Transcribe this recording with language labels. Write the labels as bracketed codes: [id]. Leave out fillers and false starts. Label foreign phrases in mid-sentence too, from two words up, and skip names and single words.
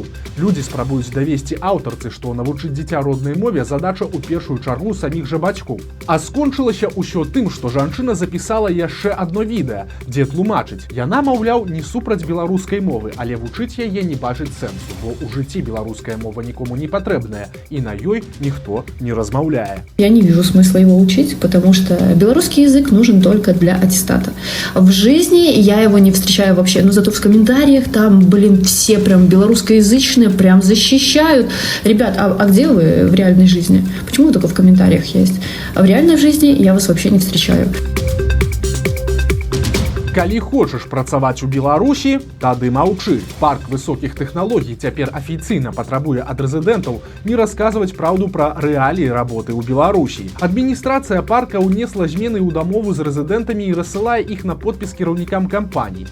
[be] Людзі спрабуюць давесці аўтарцы, што навучыць дзіця роднай мове задача ў першую чаргу саміх жа бацькоў. А скончылася ўсё тым, што жанчына запісала яшчэ адно відэа, дзе тлумачыць: яна, маўляў, не супраць беларускай мовы, але вучыць яе не бачыць сэнсу, бо ў жыцці беларуская мова нікому не патрэбная, і на ёй ніхто не размаўляе. [ru] Я не вижу смысла его учить, потому что белорусский язык нужен только для аттестата. В жизни я его не встречаю вообще, но зато в комментариях там, все прям белорусскоязычные, прям защищают. Ребят, а где вы в реальной жизни? Почему вы только в комментариях есть? А в реальной жизни я вас вообще не встречаю. [be] Калі хочаш працаваць у Беларусі, тады маўчы. Парк высокіх тэхналогій цяпер афіцыйна патрабуе ад рэзідэнтаў не расказваць праўду пра рэаліі работы ў Беларусі. Адміністрацыя парка ўнесла змены ў дамову з рэзідэнтамі і рассылае іх на подпіс кіраўнікам кампаній.